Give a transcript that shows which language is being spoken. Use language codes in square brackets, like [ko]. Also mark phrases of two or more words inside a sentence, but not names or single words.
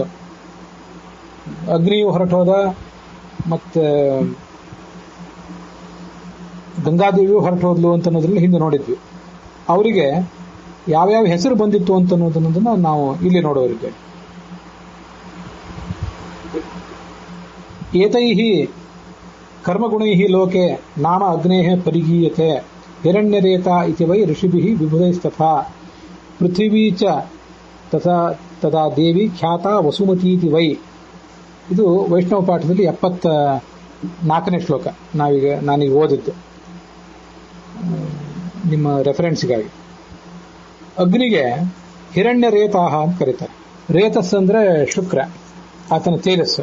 [kn] ಅಗ್ನಿಯು ಹೊರಟೋದ, ಮತ್ತೆ ಗಂಗಾದೇವಿಯು ಹೊರಟೋದ್ಲು ಅಂತ ಅನ್ನೋದ್ರಲ್ಲಿ ಹಿಂದೆ ನೋಡಿದ್ವಿ. ಅವರಿಗೆ ಯಾವ್ಯಾವ ಹೆಸರು ಬಂದಿತ್ತು ಅಂತ ಅನ್ನೋದನ್ನ ನಾವು ಇಲ್ಲಿ ನೋಡೋರಿಗೆ. [sa] ಏತೈಃ ಕರ್ಮಗುಣೈಃ ಲೋಕೆ ನಾಮ ಅಗ್ನೇಃ ಪರಿಗೀಯತೆ ಹಿರಣ್ಯರೇತ ಇತಿ ವೈ ಋಷಿಭಿಃ ವಿಬುಧೈಸ್ತಥಾ ಪೃಥಿವೀ ಚ ತದಾ ದೇವಿ ಖ್ಯಾತ ವಸುಮತೀತಿ ವೈ. [kn] ಇದು ವೈಷ್ಣವ ಪಾಠದಲ್ಲಿ 74ನೇ ಶ್ಲೋಕ ನಾನೀಗ ಓದಿದ್ದು ನಿಮ್ಮ ರೆಫರೆನ್ಸ್ಗಾಗಿ. ಅಗ್ನಿಗೆ ಹಿರಣ್ಯ ರೇತಾಹ ಅಂತ ಕರೀತಾರೆ. ರೇತಸ್ ಅಂದ್ರೆ ಶುಕ್ರ, ಆತನ ತೇಜಸ್ಸು.